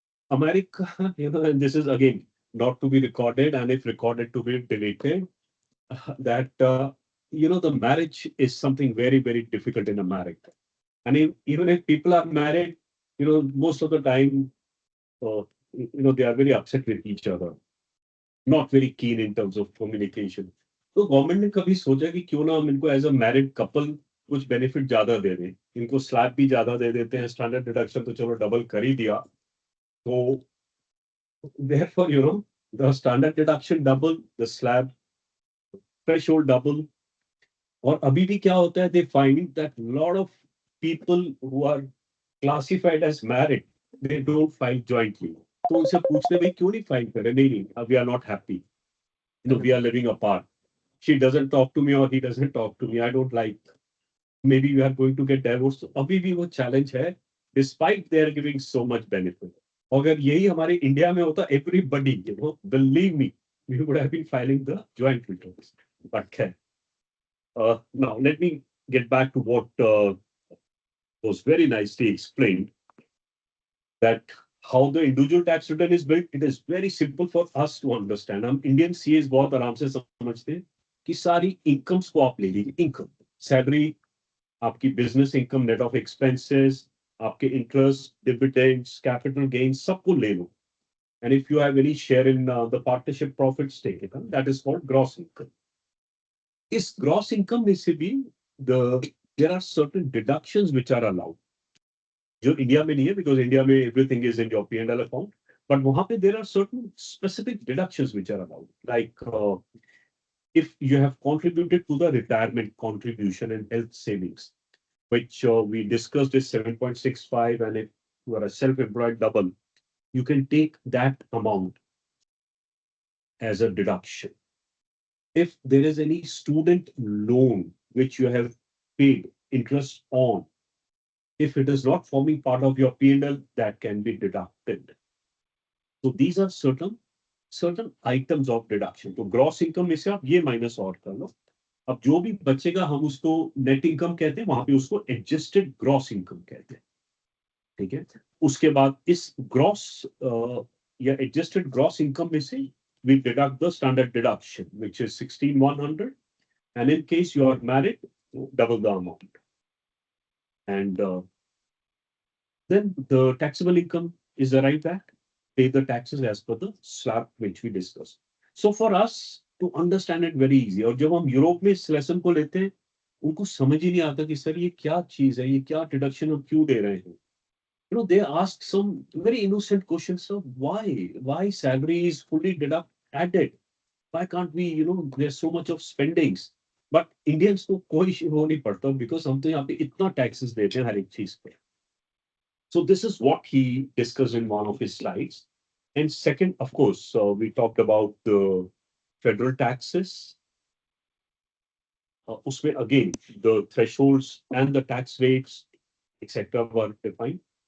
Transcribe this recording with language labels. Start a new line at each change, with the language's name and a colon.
English: America, and this is again not to be recorded, and if recorded to be deleted, that, the marriage is something very, very difficult in America. And even if people are married, most of the time, they are very upset with each other, not very keen in terms of communication.
Hindi: तो government ने कभी सोचा कि क्यों ना हम इनको as a married couple कुछ बेनिफिट ज्यादा दे दें, इनको स्लैब भी ज्यादा दे देते हैं, स्टैंडर्ड डिडक्शन तो चलो डबल कर ही दिया, तो
English: therefore the standard deduction double, the slab threshold double.
Hindi: और अभी भी क्या होता है,
English: they find that lot of people who are classified as married, they don't file jointly.
Hindi: तो उनसे पूछते भाई क्यों नहीं फाइल करे, नहीं,
English: we are not happy, we are living apart, she doesn't talk to me or he doesn't talk to me, I don't like, maybe we are going to get divorced. So
Hindi: अभी भी वो
English: challenge है, despite they are giving so much benefit.
Hindi: अगर यही हमारे India में होता,
English: everybody, believe me, we would have been filing the joint returns. But can. Now let me get back to what was very nicely explained, that how the individual tax return is built. It is very simple for us to understand.
Hindi: हम Indian CAs बहुत आराम से समझते हैं कि सारी incomes को आप ले लीजिए, income, salary, आपकी business income, net of expenses, आपके interest, dividends, capital gains, सबको ले लो.
English: And if you have any share in the partnership profits, take it. That is called gross income. Is gross income में से भी there are certain deductions which are allowed.
Hindi: जो India में नहीं है,
English: because India में everything is in your P&L account. But
Hindi: वहाँ पे
English: there are certain specific deductions which are allowed. Like if you have contributed to the retirement contribution and health savings, which we discussed is 7.65, and if you are a self-employed double, you can take that amount as a deduction. If there is any student loan which you have paid interest on, if it is not forming part of your P&L, that can be deducted. So these are certain items of deduction.
Hindi: तो gross income में से आप ये minus और कर लो. अब जो भी बचेगा हम उसको नेट इनकम कहते हैं, वहां पे उसको एडजस्टेड ग्रॉस इनकम कहते हैं. ठीक है. उसके बाद इस ग्रॉस या एडजस्टेड ग्रॉस इनकम में से
English: we deduct the standard deduction, which is 16,100, and in case you are married, double the amount. And then the taxable income is arrived at, pay the taxes as per the slab which we discussed. So for us to understand it very easy,
Hindi: और जब हम Europe में इस lesson को लेते हैं, उनको समझ ही नहीं आता कि सर ये क्या चीज है, ये क्या डिडक्शन और क्यों दे रहे हैं.
English: You know, they ask some very innocent questions of why salary is fully added. Why can't we, there's so much of spendings.
Hindi: But Indians को कोई वो नहीं पड़ता because हम तो यहाँ पे इतना taxes देते हैं हर एक चीज पे.
English: So this is what he discussed in one of his slides. And second, of course, we talked about the federal taxes. Usme again, the thresholds and the tax rates, etc., were defined.